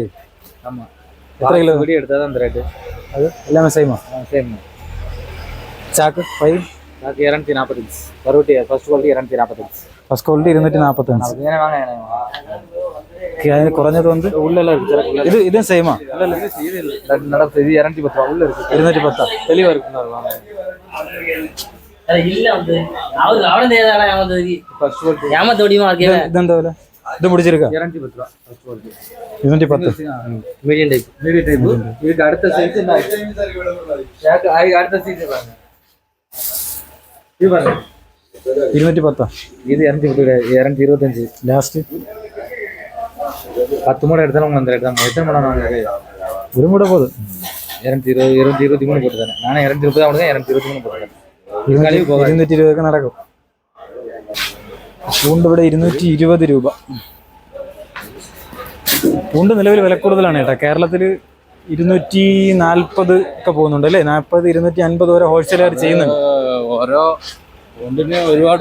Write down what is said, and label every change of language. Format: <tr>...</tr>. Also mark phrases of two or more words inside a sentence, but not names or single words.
<ml>എത്ര കിലോ അത് എല്ലാമേ സെയിമാ? ചാക്ക് പൈ ഫസ്റ്റ് ക്വാളിറ്റി 245. കുറഞ്ഞത് വന്ന് ഇതും സെയിമാ? 210</ml> <ta>தெளிவா இருக்கு.</ta> <ml>ഇതെന്താ വില? ഇത് പിടിച്ചെടുക്കാം 210.</ml> <ta>மீடியம் டைப் இதுக்கு அடுத்த சைஸ் அடுத்த சைஸ் பாருங்க. இது பாருங்க 210. இது 225.</ta> <ml>ലാസ്റ്റ്</ml> <ta>10 மூடை எடுத்தாலும் உங்களுக்கு அந்த ரேட் தான். எத்தனை மூடை வாங்க?</ta> <ml>ഒരു മുട പോകും</ml> <ta>223 போட்டு தானே. நானே 230 அவனுக்கு 223 போட்டுறேன்.</ta> <ml>220 നടക്കും. പൂണ്ട് ഇവിടെ 220 രൂപ. പൂണ്ട് നിലവിൽ വില കൂടുതലാണ് കേട്ടോ. കേരളത്തിൽ 240 ഒക്കെ പോകുന്നുണ്ട് അല്ലേ? 40, 250 വരെ ഹോൾസെയിലായിട്ട് ചെയ്യുന്നുണ്ട്. ഓരോ പൂണ്ടിന് ഒരുപാട്</ml>